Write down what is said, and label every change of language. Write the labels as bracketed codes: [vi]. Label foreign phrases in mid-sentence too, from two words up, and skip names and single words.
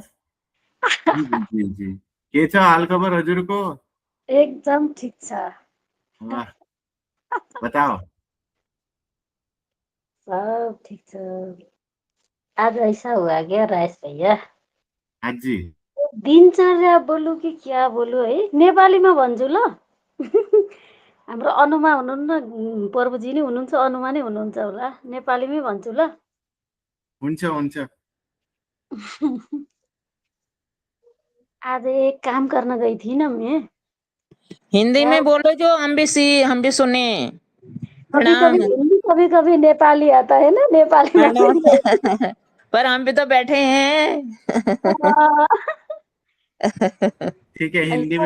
[hi] जी जी जी जी। कैसा हाल खबर हजूर को? [ne] एकदम ठीक छ। [hi] वाह, बताओ। [ne] सब ठीक छ। [hi] आज ऐसा हुआ क्या राज भैया, हाँ जी। दिनचर्या बोलू कि क्या बोलू है, [ne] नेपालीमा भन्छु ल। हाम्रो अनुमा हुनुहुन्न, प्रभुजी नै हुनुहुन्छ, अनुमा नै हुनुहुन्छ होला, नेपालीमै भन्छु ल। हुन्छ हुन्छ। [hi] आज एक काम गर्न गई थी ना मैं। हिंदी क्या में बोलो जो हम भी सुने। कभी प्रणाम। कभी हिंदी कभी कभी नेपाली आता है ना, नेपाली में प्रणाम। फिर पर हम भी तो बैठे हैं। ठीक है, हिंदी